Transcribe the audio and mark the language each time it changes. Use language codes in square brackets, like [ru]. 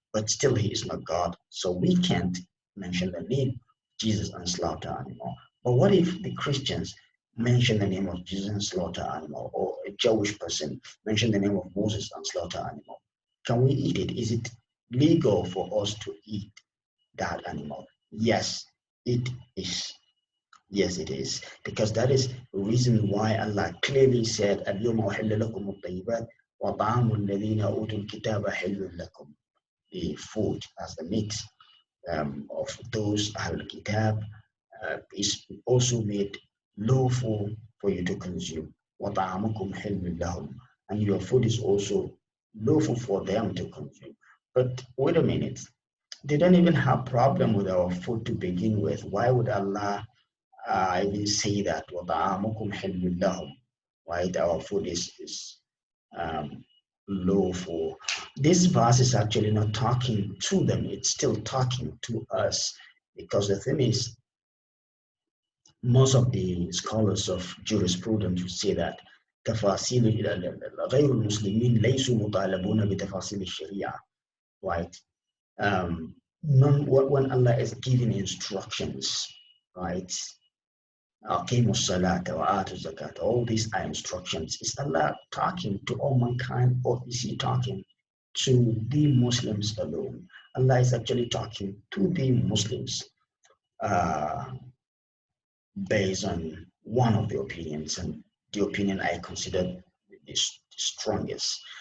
[en] But still he is not God. So we can't mention the name Jesus and slaughter animal. But what if the Christians mention the name of Jesus and slaughter animal, or a Jewish person mention the name of Moses and slaughter animal? Can we eat it? Is it legal for us to eat that animal? Yes, it is. Yes, it is. Because that is the reason why Allah clearly said, [ar] اليوم أحل لكم الطيبات وطعام الذين أوتوا الكتاب حل لكم. [en] The food as the meat of those Ahlul Kitab is also made lawful for you to consume. [ar] وَطَعَامُكُمْ حِلٌّ لَهُمْ, [en] and your food is also lawful for them to consume. But wait a minute, they don't even have problem with our food to begin with. Why would Allah even say that? [ar] وَطَعَامُكُمْ حِلٌّ لَهُمْ, right? [en] Our food is um, lawful. This verse is actually not talking to them, it's still talking to us, because the thing is, most of the scholars of jurisprudence would say that [ar] تفاصيل غير المسلمين ليسوا مطالبون بتفاصيل الشريعة, [en] right? When Allah is giving instructions, right? [ar] أقيموا الصلاة وآتوا الزكاة. [en] All these are instructions. Is Allah talking to all mankind, or is He talking to the Muslims alone? Allah is actually talking to the Muslims uh, based on one of the opinions, and the opinion I consider is the strongest.